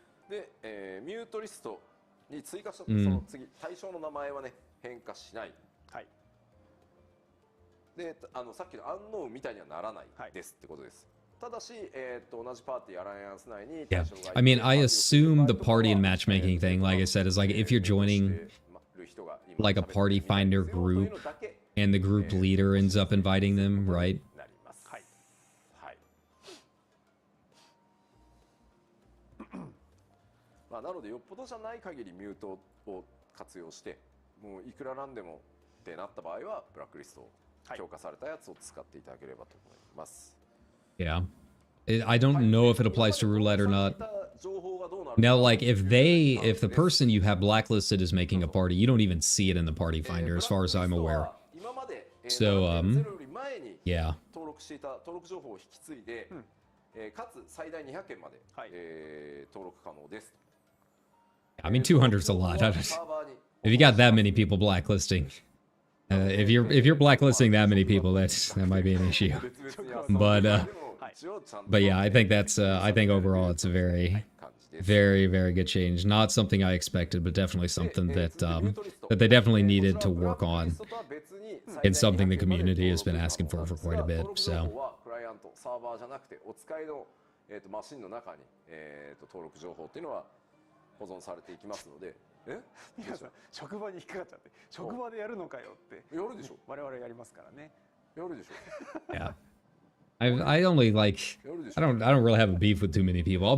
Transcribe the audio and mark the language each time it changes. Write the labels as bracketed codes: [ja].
[ja] で、ミュートリストに追加したその次対象の名前はね変化しない。はい。で、さっきのアンノウンみたいにはならないですってことです。ただし、同じパーティーアライアンス内に [en] Yeah, I mean, I assume the party and matchmaking thing, like I said, is like if you're joining like a party finder group and the group leader ends up inviting them, right? [ja] なります。はい。はい。まあなのでよっぽどじゃない限りミュートを活用して、もういくらなんでもってなった場合はブラックリストを強化されたやつを使っていただければと思います。 [en] Yeah. I don't know if it applies to roulette or not. Now, like, if the person you have blacklisted is making a party, you don't even see it in the party finder, as far as I'm aware. So, yeah. [ja] 登録していた登録情報を引き継いで、かつ最大200件まで、登録可能です。 [en] I mean, 200 is a lot. If you got that many people blacklisting, if you're blacklisting that many people, that might be an issue. But yeah, I think I think overall it's a very, very, very good change. Not something I expected, but definitely something that they definitely needed to work on, and something the community has been asking for quite a bit. So [ja] サーバーじゃなくてお使いの、マシンの中に、登録情報っていうのは保存されていきますので。職場に引っかかっちゃって職場でやるのかよってやるでしょ。我々やりますからね。やるでしょ。 [en] Yeah. I only like I don't really have a beef with too many people.